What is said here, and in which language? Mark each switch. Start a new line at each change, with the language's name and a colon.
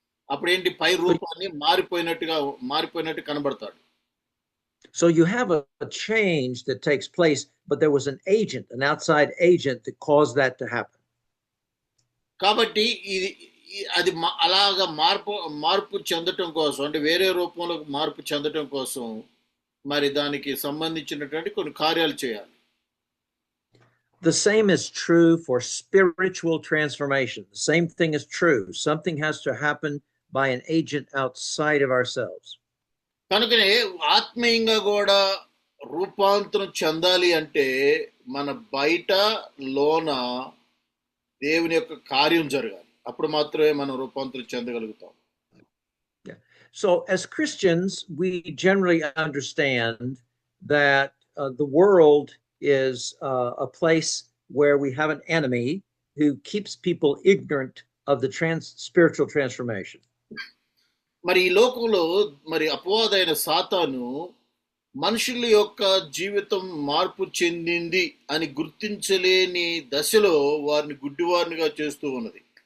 Telugu: అప్పుడు ఏంటి, పై రూపాన్ని మారిపోయినట్టు కనబడతాడు.
English: So you have a change that takes place, but there was an outside agent that caused that to happen.
Telugu: కాబట్టి అది అలాగా మార్పు చెందటం కోసం, అంటే వేరే రూపంలో మార్పు చెందటం కోసం మరి దానికి సంబంధించినటువంటి కొన్ని కార్యాలు చేయాలి.
English: The same is true for spiritual transformation. The same thing is true. Something has to happen by an agent outside of ourselves.
Telugu: కనుకనే ఆత్మీయంగా కూడా రూపాంతరం చెందాలి అంటే మన బయట లోన దేవుని యొక్క కార్యం జరగాలి, అప్పుడు మాత్రమే మనం రూపాంతరం చెందగలుగుతాం.
English: So as Christians, we generally understand that the world is a place where we have an enemy who keeps people ignorant of the spiritual transformation.
Telugu: మరి ఈ లోకంలో మరి అపవాదైన సాతాను మనుషుల యొక్క జీవితం మార్పు చెందింది అని గుర్తించలేని దశలో వారిని గుడ్డివారినిగా చేస్తూ ఉన్నది.